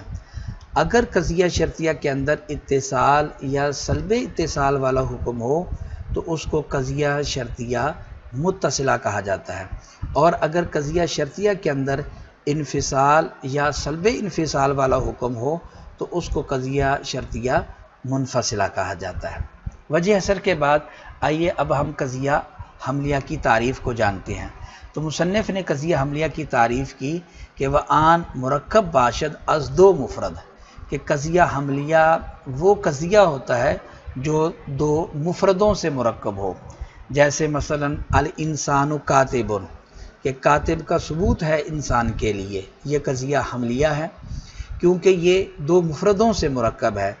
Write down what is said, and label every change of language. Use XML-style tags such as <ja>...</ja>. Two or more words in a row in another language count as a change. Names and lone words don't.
<ur>اگر قضیہ شرطیہ کے اندر اتصال یا سلب اتصال والا حکم ہو تو اس کو قضیہ شرطیہ متصلہ کہا جاتا ہے، اور اگر قضیہ شرطیہ کے اندر انفصال یا سلب انفصال والا حکم ہو تو اس کو قضیہ شرطیہ منفصلہ کہا جاتا ہے۔ وجہ حصر کے بعد آئیے اب ہم قضیہ حملیہ کی تعریف کو جانتے ہیں۔ تو مصنف نے قضیہ حملیہ کی تعریف کی کہ وہ</ur> <fa>آن مرکب باشد از دو مفرد،</fa> <ur>کہ قضیہ حملیہ وہ قضیہ ہوتا ہے جو دو مفردوں سے مرکب ہو، جیسے مثلا</ur> <ar>الانسان کاتب،</ar> <ur>کہ کاتب کا ثبوت ہے انسان کے لیے، یہ قضیہ حملیہ ہے کیونکہ یہ دو مفردوں سے مرکب ہے۔</ur>